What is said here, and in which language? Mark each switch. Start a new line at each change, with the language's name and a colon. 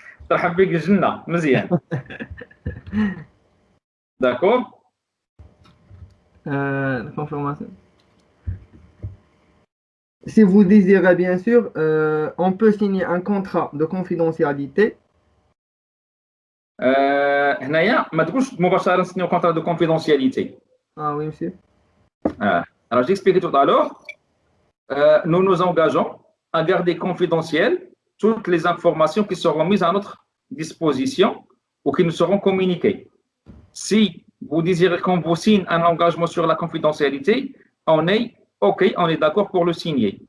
Arabic: ترحب بك الجنة مزيان.
French: D'accord. Confirmation. Si vous désirez, bien sûr, on peut signer un contrat de confidentialité.
Arabic: هنايا ما تقولش مباشرة نسينيو
French: contrat de confidentialité. Ah oui, monsieur. Alors, j'ai expliqué tout à l'heure, nous nous engageons à garder confidentielles toutes les informations qui seront mises à notre disposition ou qui nous seront communiquées. Si vous désirez qu'on vous signe un engagement sur la confidentialité, on est OK, on est d'accord pour le signer.